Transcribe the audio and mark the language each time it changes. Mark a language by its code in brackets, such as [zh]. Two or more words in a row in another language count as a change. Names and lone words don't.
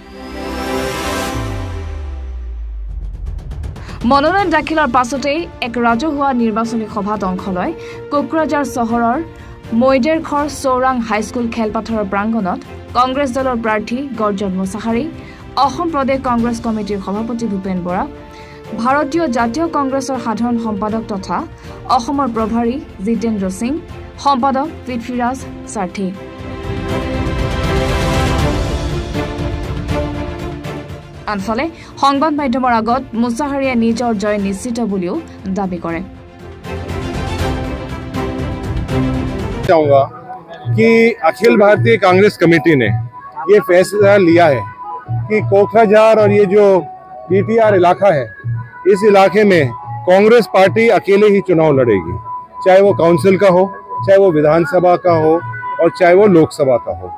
[as] মনোনয়ন দাখিলৰ পাছতেই এক ৰাজহুৱা নিৰ্বাচনী সভাত অংশ লয় কোকৰাঝাৰ চহৰৰ মৈদেৰখৰ চৌৰাং হাইস্কুল খেলপথাৰৰ প্ৰাংগণত কংগ্ৰেছ দলৰ প্ৰাৰ্থী গৰ্জন মুছাহাৰী, অসম প্ৰদেশ কংগ্ৰেছ কমিটিৰ সভাপতি ভূপেন বৰা, ভাৰতীয় জাতীয় কংগ্ৰেছৰ সাধাৰণ সম্পাদক তথা অসমৰ প্ৰভাৰী জিতেন্দ্ৰ সিং, সম্পাদক পৃথ্বীৰাজ সাৰ্থী। আনফালে সংবাদ মাধ্যমৰ আগত মুছাহাৰীয়ে নিজৰ জয় নিশ্চিত বুলিও দাবী কৰে। [hi] चाहूंगा कि अखिल भारतीय कांग्रेस कमेटी ने ये फैसला लिया है कि कोकराझार और ये जो DTR इलाका है, इस इलाके में कांग्रेस पार्टी अकेले ही चुनाव लड़ेगी, चाहे वो काउंसिल का हो, चाहे वो विधानसभा का हो और चाहे वो लोकसभा का हो।